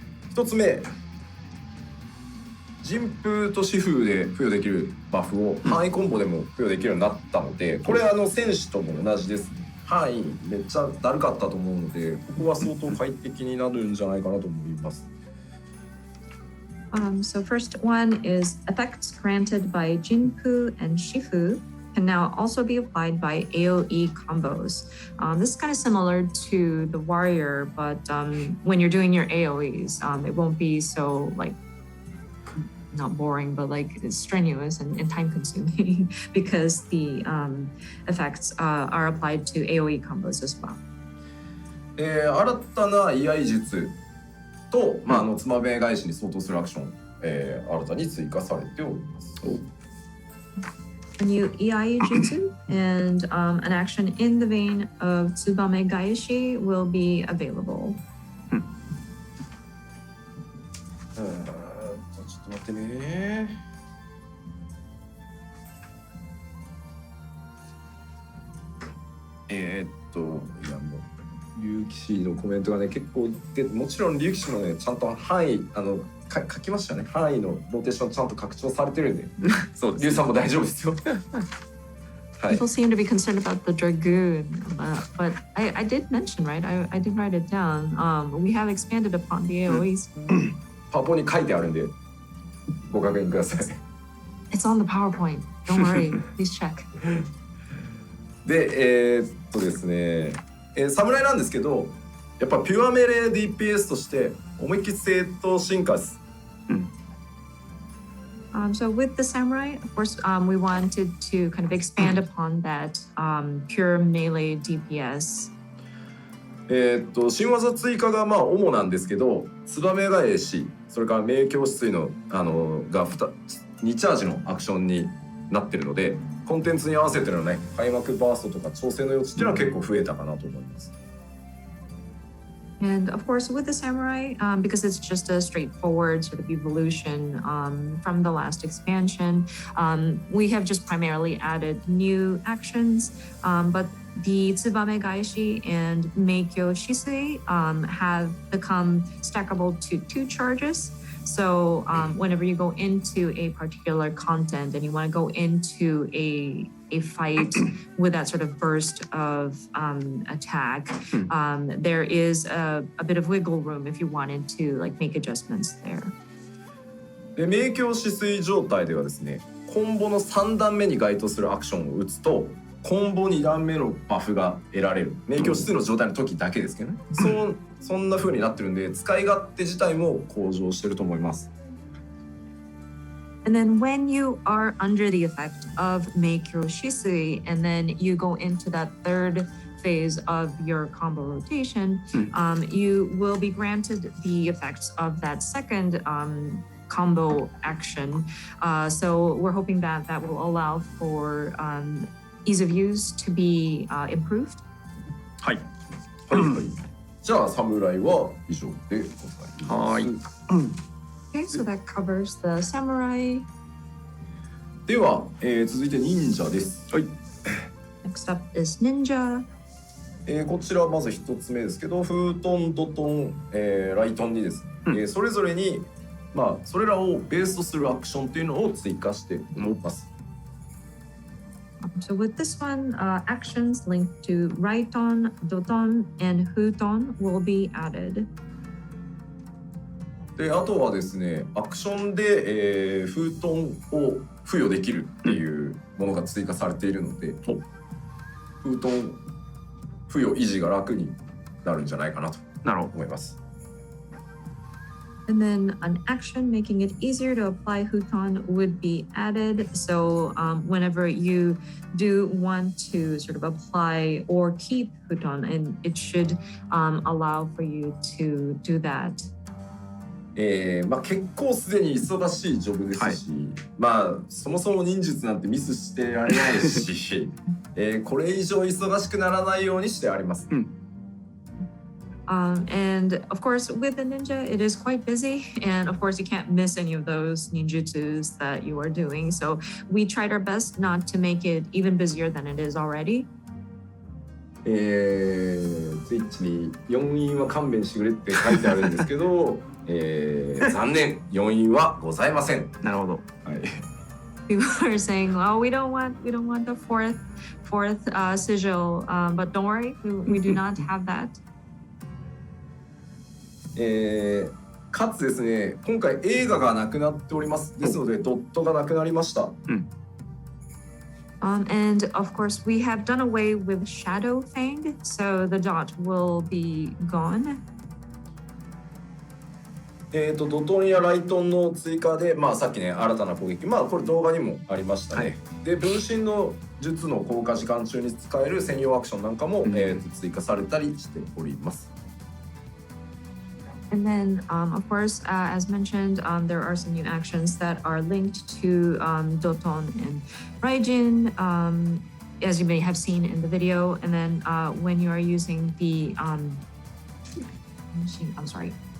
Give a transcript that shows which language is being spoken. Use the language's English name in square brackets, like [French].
[Japanese] 一つ目、陣風と疾風で付与できるバフを範囲コンボでも付与できるようになったので、これ戦士とも同じですね。範囲めっちゃだるかったと思うので、ここは相当快適になるんじゃないかなと思います。 [English] So first one is effects granted by Jinpu and Shifu can now also be applied by AoE combos. This is kind of similar to the warrior, but when you're doing your AoEs, it won't be so like not boring, but like it's strenuous and time consuming because the effects are applied to AoE combos as well. [Japanese] 新たな居合術と、つまべ返しに相当するアクション、新たに追加されております。 [English] A new EI jutsu and an action in the vein of Tsubame Gaeshi will be available. [Japanese] ちょっと待ってね。いやもう竜騎士のコメントがね結構で、もちろん竜騎士もねちゃんと範囲書きましたね。範囲のローテーションちゃんと拡張されてるんで、そうです。竜さんも大丈夫ですよ。 [English] People seem to be concerned about the Dragoon, but I did mention, right? I did write it down. We have expanded upon the AoEs. [Japanese] パワポに書いてあるんでご確認ください。 [English] It's on the PowerPoint. Don't worry. Please check. [Japanese] で、ですね、侍なんですけど、やっぱピュアメレー DPS として思いっきり正当進化です。 [English] So with the samurai, of course, we wanted to kind of expand upon that pure melee DPS. [Japanese] 新技追加が主なんですけど、ツバメ返し、それから明鏡止水のが2チャージのアクションになってるので、コンテンツに合わせてのね、開幕バーストとか調整の余地っていうのは結構増えたかなと思います。 [English] And of course, with the samurai, because it's just a straightforward sort of evolution from the last expansion, we have just primarily added new actions. But the Tsubame Gaeshi and Meikyo Shisui have become stackable to 2 charges. So whenever you go into a particular content and you want to go into a fight with that sort of burst of attack, there is a bit of wiggle room if you wanted to like make adjustments there. [Japanese] で、明鏡止水状態ではですね、コンボの3段目に該当するアクションを打つとコンボ2段目のバフが得られる。明鏡止水の状態の時だけですけどね。そんな風になってるんで、使い勝手自体も向上してると思います。 [English] And then when you are under the effect of Meikyo Shisui, and then you go into that third phase of your combo rotation, you will be granted the effects of that second combo action. So we're hoping that that will allow for ease of use to be improved. [Japanese] はい。じゃあ侍は以上でございます。 [English] Okay, so that covers the samurai. [Japanese] では、続いて忍者です。はい。 [English] Next up is ninja. [Japanese] こちらまず一つ目ですけど、フートン、ドトン、ライトンにですね、それぞれにそれらをベースとするアクションというのを追加しております。 [English] So with this one, actions linked to Raiton, Doton, and Huton will be added. [Japanese] であとはですね、アクションで、封筒を付与できるっていうものが追加されているので、封筒付与維持が楽になるんじゃないかなと思います。 [English] And then an action making it easier to apply Huton would be added. So whenever you do want to sort of apply or keep Huton, and it should allow for you to do that. [Japanese] 結構すでに忙しいジョブですし、そもそも忍術なんてミスしてられないし、これ以上忙しくならないようにしてあります。 [English] And of course, with the ninja, it is quite busy. And of course, you can't miss any of those ninjutsus that you are doing. So we tried our best not to make it even busier than it is already. [Japanese] ツイッチに4因は勘弁してくれって書いてあるんですけど、残念、4因はございません。なるほど。はい。 [English] People are saying, "Oh, we don't want the fourth sigil," but don't worry, we do not have that. [Japanese] かつですね、今回映画がなくなっております。ですのでドットがなくなりました。 [English] And of course, we have done away with Shadow Fang, so the dot will be gone. [Japanese] ドトンやライトンの追加で、さっきね、新たな攻撃、これ動画にもありましたね。で、分身の術の効果時間中に使える専用アクションなんかも、追加されたりしております。 [English] And then, of course, as mentioned, there are some new actions that are linked to Doton and Raijin, as you may have seen in the video. And then when you are using the machine, I'm sorry.